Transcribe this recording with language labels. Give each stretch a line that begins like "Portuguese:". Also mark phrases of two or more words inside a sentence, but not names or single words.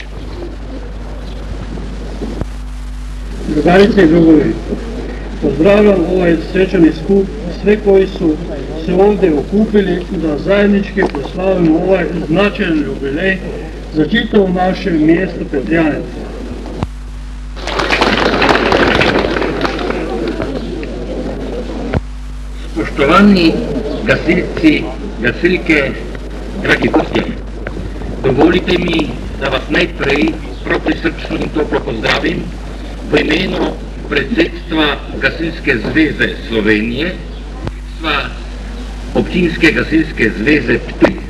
Croatian: Drugarice i drugovi, Pozdravljam ovaj svečani skup, sve koji su se ovdje okupili da zajednički proslavimo ovaj značajan jubilej za čitavo naše mjesto Petrijanec.
Slovenian: Spoštovani gasilci, gasilke, dragi gostje, dovolite mi, da vas najprej prav prisrčno in toplo pozdravim v imenu predsedstva Gasilske zveze Slovenije, predsedstva Občinske gasilske zveze Ptuj.